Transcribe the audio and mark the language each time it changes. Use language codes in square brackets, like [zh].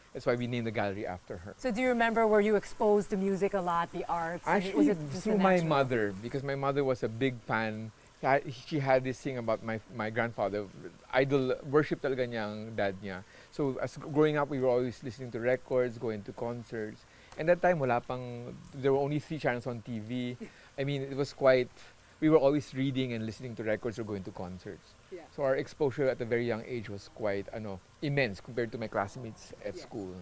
[en] That's why we named the gallery after her. So do you remember, were you exposed to music a lot, the arts? Actually, was it through my mother, because my mother was a big fan. She had this thing about my grandfather. [tl] Idol, worship talaga niya ang dad niya. [en] So as growing up, we were always listening to records, going to concerts. And that time, there were only 3 channels on TV. I mean, it was quite, we were always reading and listening to records or going to concerts. Yeah. So our exposure at a very young age was quite immense compared to my classmates at school.